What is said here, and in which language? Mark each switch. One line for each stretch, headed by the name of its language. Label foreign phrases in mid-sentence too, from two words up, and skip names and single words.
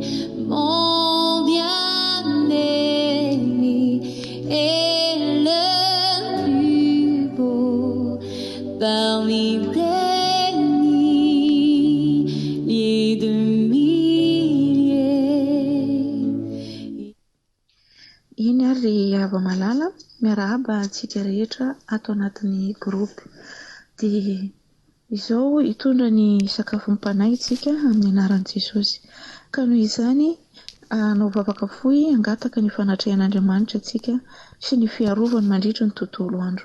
French: Mon bien-aimé est le plus beau parmi des milliers de milliers.
Malagasy: Iny ary ava malala miarahaba antsika rehetra ato anatin'ny gropy. Dia izao hitondra ny sakafo mpanay isika amin'ny anaran'i Jesosy. Ka noho izany anao vavaka fohy hangataka ny fanatrehan'Andriamanitra antsika sy ny fiarovany mandritra ny tontolo andro.